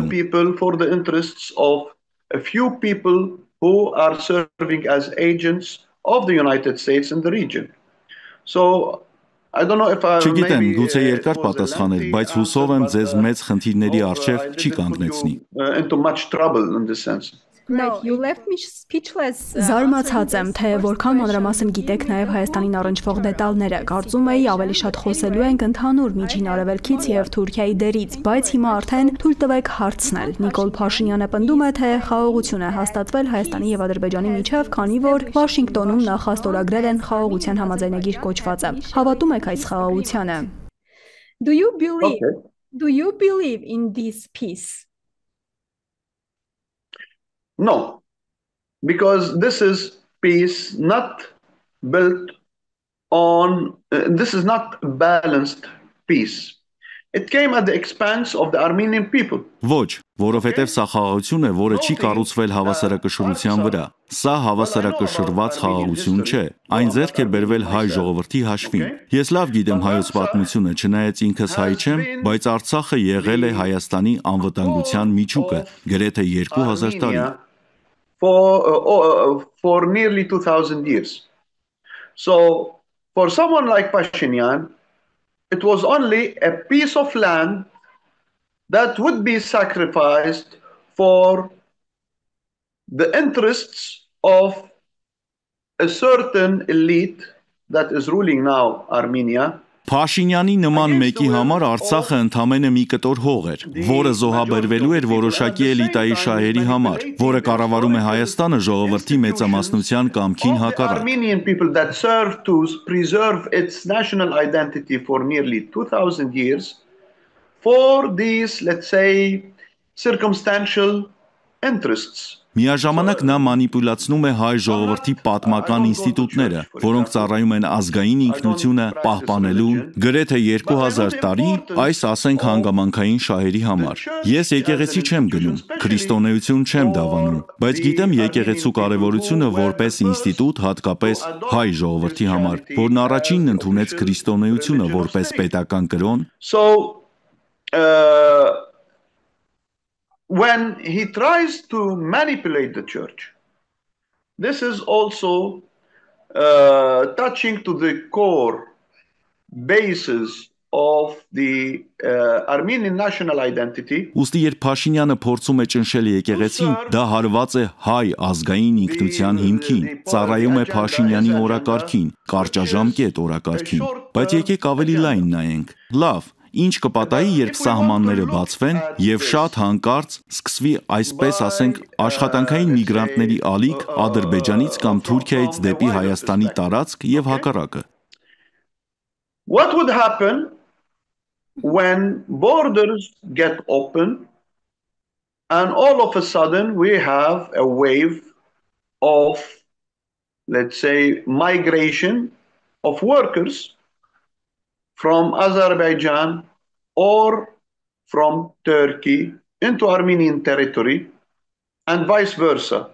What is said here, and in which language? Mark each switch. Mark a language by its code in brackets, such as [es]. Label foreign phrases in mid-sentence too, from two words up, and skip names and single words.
[en] For the interests of a few people who are serving as agents of the United States in the region. So I don't know if I [hy] Չգիտեմ, գուցե երկար պատասխանել, բայց հուսով եմ ձեզ մեծ խնդիրների առջև չի կանգնեցնի։ [en] Into much trouble in this sense. Like you left me speechless. [hy] Զարմացած եմ, թե որքան մանրամասն գիտեք նաև Հայաստանին առնչվող դետալները։ Կարծում էի ավելի շատ խոսելու ենք ընդհանուր Միջին Արևելքից եւ Թուրքիայի դերից, բայց հիմա արդեն թույլ տվեք հարցնել։ Նիկոլ Փաշինյանը պնդում է, թե խաղաղություն է հաստատվել Հայաստանի եւ Ադրբեջանի միջև, քանի որ Վաշինգտոնում նախ ստորագրել են խաղաղության համաձայնագիր կոչվածը։ Հավատում եք այս խաղաղությանը։ [en] Do you believe in this peace? No, because this is peace not built on, this is not balanced peace. It came at the expense of the Armenian people. [hy] Ոչ, որովհետև սա խաղաղություն է, որը չի կառուցվել հավասարակշռության վրա։ Սա հավասարակշռված խաղաղություն չէ։ Այն ձեռք է բերվել հայ ժողովրդի հաշվին։ Ես լավ գիտեմ հայոց պատմությունը, չնայած ինքս հայ չեմ, բայց Արցախը եղել է Հայաստանի անվտանգության միջուկը գրեթե 2000 տարի։ [en] For nearly 2000 years. So for someone like Pashinyan, it was only a piece of land that would be sacrificed for the interests of a certain elite that is ruling now Armenia. [hy] Փաշինյանի նման մեկի համար Արցախը ընդամենը մի կտոր հող էր, որը զոհաբերվելու էր որոշակի էլիտայի շահերի համար, որը կառավարում է Հայաստանը ժողովրդի մեծամասնության կամքին հակառակ։ [en] Armenian people that served to preserve its national identity for nearly 2000 years for these, let's say, circumstantial interests. [hy] Միաժամանակ նա մանիպուլացնում է հայ ժողովրդի պատմական ինստիտուտները, որոնք ծառայում են ազգային ինքնությունը պահպանելու գրեթե 2000 տարի, այս ասենք հանգամանքային շահերի համար։ Ես եկեղեցի չեմ գնում, քրիստոնեություն չեմ դավանում, բայց գիտեմ եկեղեցու կարևորությունը որպես ինստիտուտ հատկապես հայ ժողովրդի համար, որն առաջինն ընդունեց քրիստոնեությունը որպես պետական կրոն։ [en] When he tries to manipulate the church, this is also touching to the core basis of the Armenian national identity. [hy] Ուստի երբ Փաշինյանը փորձում է ճնշել եկեղեցին, դա հարված է հայ ազգային ինքնության հիմքին, ծառայում է Փաշինյանի օրակարգին, կարճաժամկետ օրակարգին, բայց եկեք ավելի լայն նայենք։ Լավ, ինչ կպատահի, երբ սահմանները բացվեն եւ շատ հանկարծ սկսվի, այսպես ասենք, աշխատանքային միգրանտների ալիք Ադրբեջանից կամ Թուրքիայից դեպի Հայաստանի տարածք եւ հակառակը։ [en] What would happen when borders get open and all of a sudden we have a wave of, let's say, migration of workers from Azerbaijan or from Turkey into Armenian territory and vice versa.